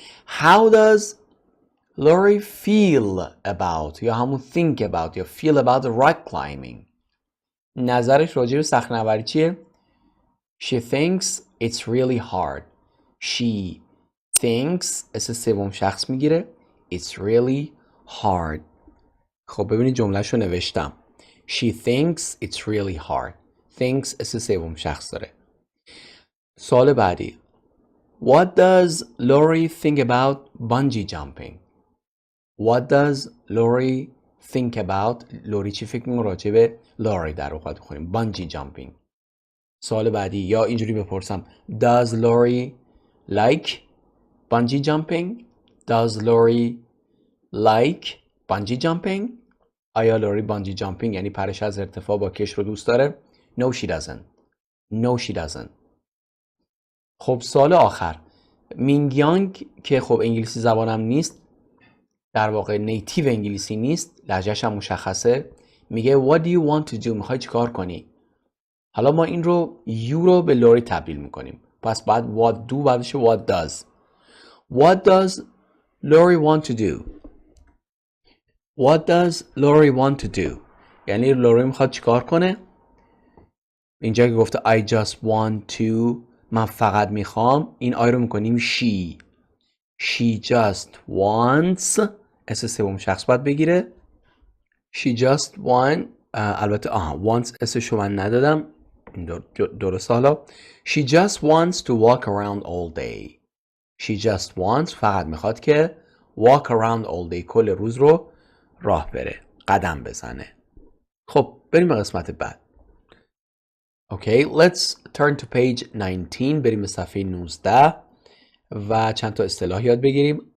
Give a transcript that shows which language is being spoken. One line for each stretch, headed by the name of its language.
English: How does Lori feel about
Persian: یا همون
English: think about یا feel about rock climbing؟
Persian: نظرش راجع به صخره‌نوردی چیه؟
English: She thinks it's really hard. She thinks
Persian: اسم سوم شخص میگیره
English: it's really hard.
Persian: خب ببینید جملهش رو نوشتم.
English: She thinks it's really hard.
Persian: thinks اسم سوم شخص داره. سوال بعدی.
English: What does Lori think about bungee jumping؟ What does Lori think about؟
Persian: لوری چی فکر میکنه راجع به لوری در واقع بخونیم
English: bungee jumping.
Persian: سوال بعدی یا اینجوری بپرسم
English: Does Lori like bungee jumping؟ Does Lori like bungee jumping؟
Persian: آیا لوری بانجی جامپینگ یعنی پرش از ارتفاع با کش رو دوست داره؟
English: No she doesn't. No she doesn't.
Persian: خب سوال آخر. مینگیانگ که خب انگلیسی زبانم نیست، در واقع نیتیو انگلیسی نیست، لهجه‌ش هم مشخصه، میگه
English: What do you want to do؟
Persian: میخوای چی کار کنی؟ حالا ما این رو you رو به لوری تبدیل میکنیم. پس بعد what do بعدش what does.
English: What does Lori want to do؟ What does Lori want to do؟
Persian: یعنی لوری میخواد چی کار کنه؟ اینجا که گفته
English: I just want to
Persian: من فقط میخوام، این آی رو میکنیم she.
English: She just wants
Persian: اسم سوم شخص باید بگیره.
English: She just want
Persian: البته wants اسمشو من ندادم، درسته. حالا
English: She just wants to walk around all day. She just wants
Persian: فقط میخواد که
English: walk around all day
Persian: کل روز رو راه بره، قدم بزنه. خب بریم به قسمت بعد.
English: Okay, let's turn to page 19.
Persian: بریم به صفحه 19 و چند تا اصطلاح یاد بگیریم.